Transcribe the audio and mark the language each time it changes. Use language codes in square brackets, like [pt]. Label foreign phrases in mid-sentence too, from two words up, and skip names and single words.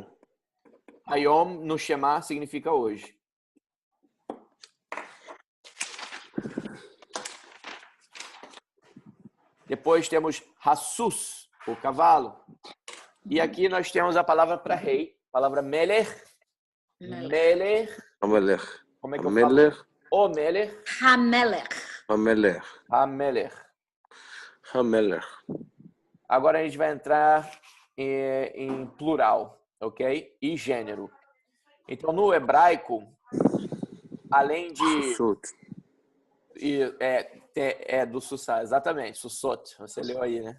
[pt] Hayom no Shema significa hoje. Depois temos Hassus, o cavalo. E aqui nós temos a palavra para rei, a palavra Melech. Melech. Hamelech. Como é que eu falo? O Melech. Hamelech. Hamelech. Hamelech. Hamelech. Agora a gente vai entrar em plural, ok? E gênero. Então, no hebraico, além de... Sussot. do Sussá, exatamente. Sussot, você leu aí, né?